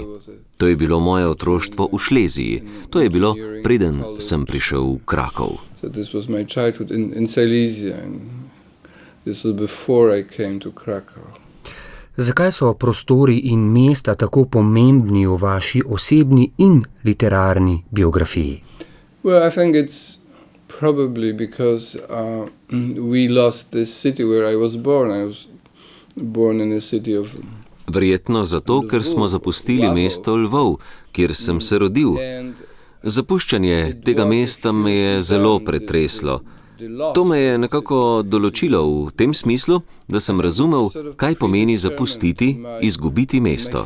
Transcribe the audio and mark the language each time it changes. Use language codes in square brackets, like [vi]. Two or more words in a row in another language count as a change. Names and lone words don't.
[sl] To je bilo moje otroštvo v Šleziji. To je bilo, preden sem prišel v Krakov. Zakaj so prostori in mesta tako pomembni v vaši osebni in literarni biografiji? [en] Well, I think it's probably because we lost this city where I was born. I was born in a city of... [sl] Verjetno zato, ker smo zapustili mesto Lvov, kjer sem se rodil. Zapuščanje tega mesta me je zelo pretreslo. To me je nekako določilo v tem smislu, da sem razumel, kaj pomeni zapustiti, izgubiti mesto.